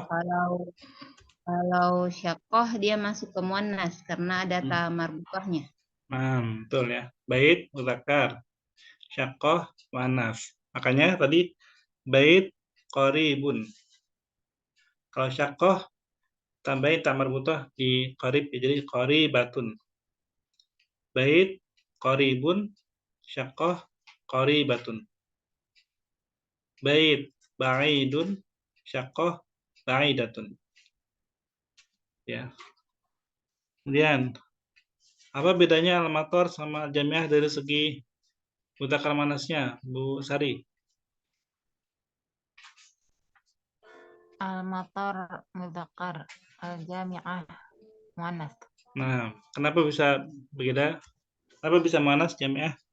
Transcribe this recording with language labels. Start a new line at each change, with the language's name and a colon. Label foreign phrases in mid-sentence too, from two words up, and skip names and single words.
Indonesian: Kalau syaqqah dia masuk ke muannas karena ada ta marbutahnya. Betul ya.
Arabic: بيت مذكر، شقة مؤنثة.
Indonesian: Makanya tadi
Arabic: بيت قريب.
Indonesian: Kalau syaqqah tambahin
Arabic: تاء مربوطة
Indonesian: di qarib jadi qaribatun.
Arabic: بيت قريب، شقة قريبة. بيت بعيد، شقة بعيدة.
Indonesian: Ya. Kemudian apa bedanya al-matar sama al-jami'ah dari segi mudzakkar muannasnya, Bu Sari?
Arabic: المطار مذكر، الجامعة مؤنثة.
Indonesian: Nah, kenapa bisa berbeda? Kenapa bisa muannas jami'ah?